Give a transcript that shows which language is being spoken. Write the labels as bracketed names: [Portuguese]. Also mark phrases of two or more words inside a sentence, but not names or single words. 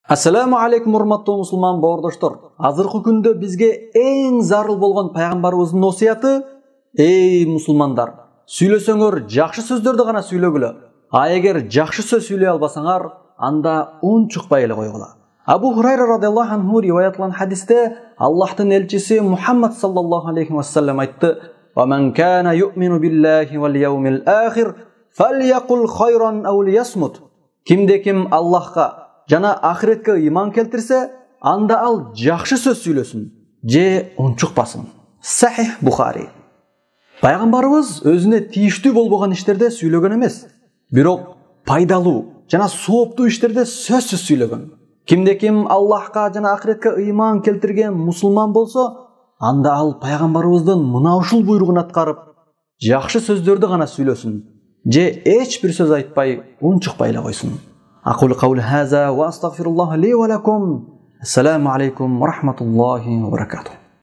[Arabic] السلام عليكم [Kyrgyz] урматтуу мусулман бауырдаштар. Азыркы күндө бизге эң зарыл болгон пайгамбарыбыздын осуяты: эй мусулмандар, сүйлөсөңөр жакшы сөздөрдү гана сүйлөгүлө. А эгер жакшы сөз сүйлөй албасаңар, анда унчукпай эле койгула. Абу Хурайра [Arabic] رضي الله عنه [Kyrgyz] риваятланган хадисте Аллахтын элчиси Мухаммад [Arabic] صلى الله عليه وسلم [Kyrgyz] айтты: [Arabic] "ومن كان يؤمن بالله واليوم الآخر فليقل خيرا أو ليصمت." [Kyrgyz] Кимде-ким Аллахка жана ахиретке ыйман келтирсе, анда ал жакшы сөз сүйлөсүн, же унчукпасын. Сахих Бухари. Пайгамбарыбыз өзүнө тийиштүү болбогон иштерде сүйлөгөн эмес, бирок пайдалуу жана сооптуу иштерде сөзсүз сүйлөгөн. Кимде-ким Аллахка жана ахиретке ыйман келтирген мусулман болсо, анда ал пайгамбарыбыздын мына ушул буйругун аткарып, жакшы сөздөрдү гана сүйлөсүн, же эч бир сөз айтпай, унчукпай эле койсун. [Arabic] أقول قولي هذا وأستغفر الله لي ولكم. السلام عليكم ورحمة الله وبركاته.